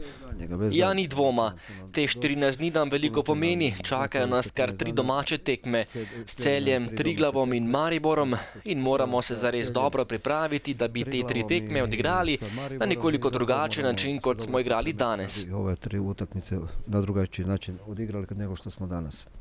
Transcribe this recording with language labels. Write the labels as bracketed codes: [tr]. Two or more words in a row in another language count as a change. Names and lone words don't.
[sl] Ja, ni dvoma. Te 14 dni nam veliko pomeni. Čakajo nas kar 3 domače tekme s Celjem, Triglavom in Mariborom in moramo se zares dobro pripraviti, da bi te 3 tekme odigrali na nekoliko drugačen način, kot smo igrali danes. [hr] Ove 3 utakmice na drugačiji način odigrali nego što smo danas.